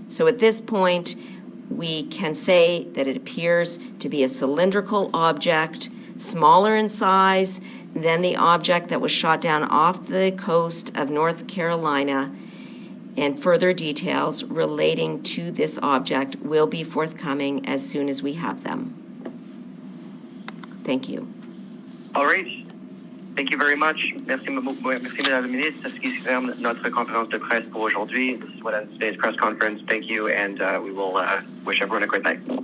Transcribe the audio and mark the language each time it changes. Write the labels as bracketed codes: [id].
[en] So at this point, we can say that it appears to be a cylindrical object, smaller in size than the object that was shot down off the coast of North Carolina, and further details relating to this object will be forthcoming as soon as we have them. Thank you. All right. Thank you very much. [fr] Merci, Madame la Ministre. C'est ce qui ferme notre conférence de presse pour aujourd'hui. [en] This is what ends today's press conference. Thank you, and we will wish everyone a great night.